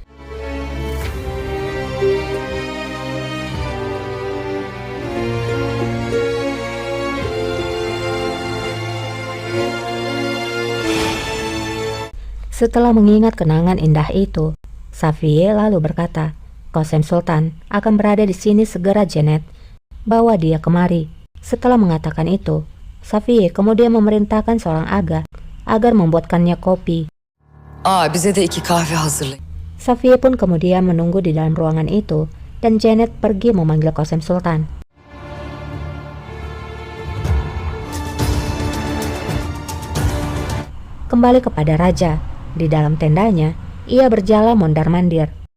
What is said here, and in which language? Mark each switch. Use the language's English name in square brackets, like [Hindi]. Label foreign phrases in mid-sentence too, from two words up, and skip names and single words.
[Indonesian] Setelah mengingat kenangan indah itu, Safiye lalu berkata, "Qasem Sultan akan berada di sini segera, Janet. Bawa dia kemari." Setelah mengatakan itu, Safiye kemudian memerintahkan seorang aga agar membuatkannya kopi. [Turkish] Bize de 2 kahve hazırlayın. [Indonesian] Safiye pun kemudian menunggu di dalam ruangan itu, dan Janet pergi memanggil Qasem Sultan. Kembali kepada raja, di dalam tendanya, ia berjalan mondar-mandir.